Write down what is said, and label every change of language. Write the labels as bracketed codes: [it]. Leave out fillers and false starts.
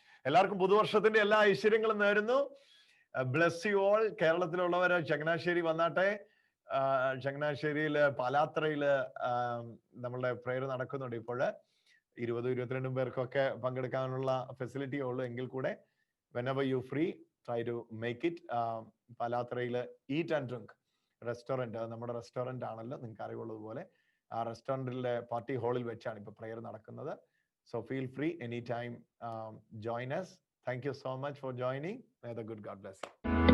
[ml] എല്ലാവർക്കും പുതുവർഷത്തിന്റെ എല്ലാ ഐശ്വര്യങ്ങളും നേരുന്നു. [en] Bless you all. [ml] കേരളത്തിലുള്ളവര് ചങ്ങനാശ്ശേരി വന്നാട്ടെ. ചങ്ങനാശ്ശേരിയില് പാലാത്രയില് നമ്മളുടെ പ്രേയർ നടക്കുന്നുണ്ട്. ഇപ്പോൾ 20-22 പേർക്കൊക്കെ പങ്കെടുക്കാനുള്ള ഫെസിലിറ്റിയേ ഉള്ളൂ. എങ്കിൽ കൂടെ [en] whenever you free, try to make it. [ml] പാലാത്രയില് eat and drink restaurant, നമ്മുടെ റെസ്റ്റോറൻറ്റ് ആണല്ലോ, നിങ്ങൾക്ക് അറിവുള്ളതുപോലെ. ആ റെസ്റ്റോറൻറ്റിലെ പാർട്ടി ഹാളിൽ വെച്ചാണ് ഇപ്പോൾ പ്രേയർ നടക്കുന്നത്. [en] So feel free any time, join us. Thank you so much for joining. May the good God bless you.